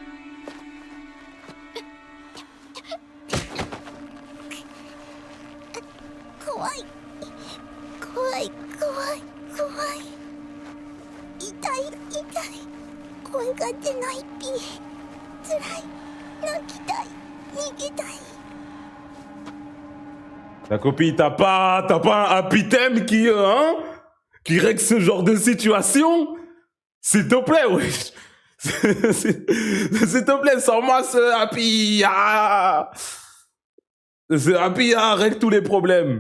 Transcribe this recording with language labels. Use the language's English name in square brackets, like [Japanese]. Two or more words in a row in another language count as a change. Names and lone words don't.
[Japanese] 怖い怖い怖い怖い痛い痛い声が出ないピ辛い泣きたい逃げたい [French] La copine, t'as pas un happy thème qui règle ce genre de situation? S'il te plaît, wesh. S'il te plaît, sors-moi ce happy. Ce happy règle tous les problèmes.